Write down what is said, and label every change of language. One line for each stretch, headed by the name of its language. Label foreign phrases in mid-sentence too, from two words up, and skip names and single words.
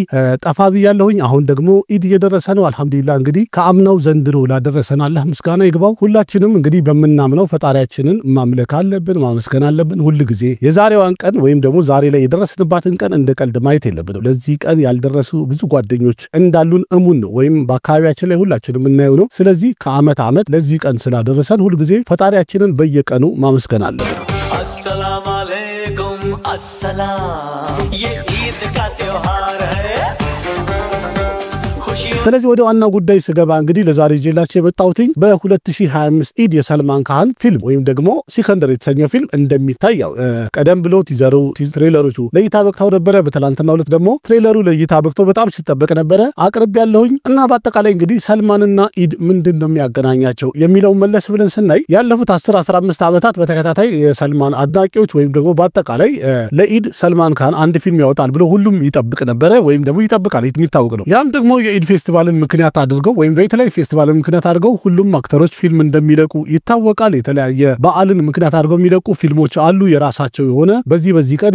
Amharic: ጠፋ ብያለሁኝ። አሁን ደግሞ ኢድ እየደረሰ ነው። አልহামዱሊላህ እንግዲህ ከአምናው ዘንድሮ ላደረሰን አላህ ምስጋና ይግባው። ሁላችንም እንግዲህ በመናምነው ፈጣሪያችንን ማምለክ አለብን፣ ማመስገን አለብን። ሁሉ ጊዜ የዛሬዋን ቀን ወይም ደግሞ ዛሬ ላይ የደረስንባትን ቀን እንደ ቀልድ ማየት የለብንም። ለዚህ ቀን ያልደረሱ ብዙ ጓደኞች እንዳሉን እሙን ነው ወይም በአካባቢያችን ላይ ሁላችንም እናየው ነው። ስለዚህ ከአመት አመት ለዚህ ቀን ስላደረሰን ሁሉ ጊዜ ፈጣሪያችንን በየቀኑ ማመስገን አለብን።
Hindi: अस्सलाम वालेकुम अस्सलाम ये ईद का त्योहार है।
Amharic: ስለዚህ ወደ ዋናው ጉዳይ ስገባ እንግዲህ ለዛሬ ጄላችሁ የመጣሁት በ2025 ኢድ የሰልማን ካን ፊልም ወይም ደግሞ ሲከንደር የተሰኘው ፊልም እንደሚታየው ቀደም ብሎ ትሬለሮቹ ለይታ በቅታው ነበር። በትላንትናው ዕለት ደግሞ ትሬለሩ ለይታ በቅታው በጣም ሲጠበቅ ነበር። አቅርብ ያለሁኝ እና በአጠቃላይ እንግዲህ ሰልማንና ኢድ ምንድነው የሚያገናኛቸው የሚለው መለስ ብለን ስናይ ያለፉት 10-15 ዓመታት በተከታታይ የሰልማን አድናቂዎች ወይም ደግሞ በአጠቃላይ ለኢድ ሰልማን ካን አንድ ፊልም ያወጣል ብሎ ሁሉም ይጠብቅ ነበር ወይም ደግሞ ይጠብቃል የሚታወቅ ነው። ያም ደግሞ የኢድ ፌስቲቫልን ምክንያት አድርገው ወይም የተለያየ ፌስቲቫልን ምክንያት አድርገው ሁሉም አክተሮች ፊልም እንደሚለቁ ይታወቃል። የተለያየ በዓልን ምክንያት አድርገው የሚለቁ ፊልሞች አሉ የራሳቸው የሆነ በዚህ ቀን